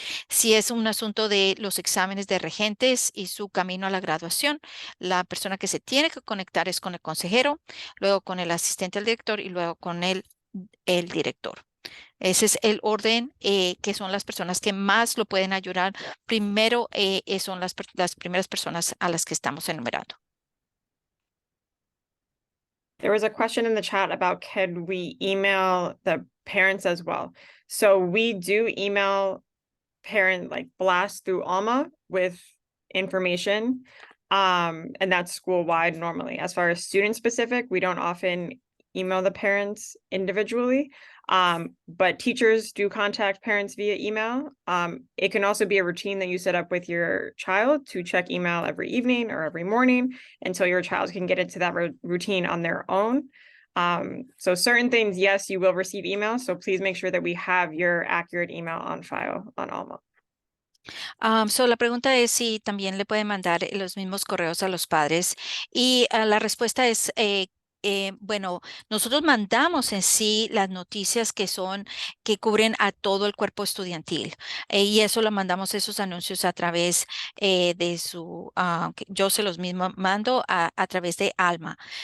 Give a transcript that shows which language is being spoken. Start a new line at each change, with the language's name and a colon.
Spanish: Si es un asunto de los exámenes de regentes y su camino a la graduación, la persona que se tiene que conectar es con el consejero, luego con el asistente del director y luego con el director. Ese es el orden que son las personas que más lo pueden ayudar. Primero son las primeras personas a las que estamos enumerando.
English: There was a question in the chat about can we email the parents as well? So we do email parent blast through Alma with information, and that's school-wide normally. As far as student specific, we don't often email the parents individually, but teachers do contact parents via email. It can also be a routine that you set up with your child to check email every evening or every morning until your child can get into that routine on their own. So certain things, yes, you will receive email. So please make sure that we have your accurate email on file on Alma.
Spanish: La pregunta es si también le pueden mandar los mismos correos a los padres, y la respuesta es bueno, nosotros mandamos en sí las noticias que cubren a todo el cuerpo estudiantil, y eso lo mandamos, esos anuncios, a través de yo se los mismo mando a través de Alma.